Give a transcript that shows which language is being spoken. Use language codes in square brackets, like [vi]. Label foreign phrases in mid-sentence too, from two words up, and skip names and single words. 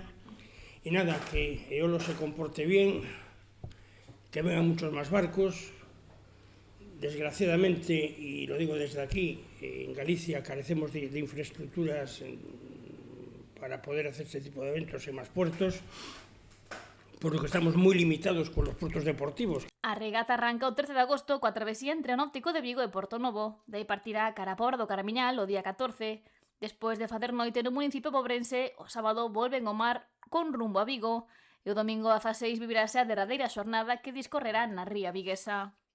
[es] Y nada, que Eolo se comporte bien, que vengan muchos más barcos. Desgraciadamente, y lo digo desde aquí, en Galicia carecemos de infraestructuras para poder hacer este tipo de eventos en más puertos, por lo que estamos moi limitados con los puertos deportivos. [gl] A regata arranca o 13 de agosto coa travesía entre o Náutico de Vigo e Portonovo. Dai partirá cara a Pobra do Caramiñal o día 14. Despois de facer noite no municipio pobrense, o sábado volven ao mar con rumbo a Vigo e o domingo 16 vivirase a derradeira xornada que discorrerá na ría viguesa.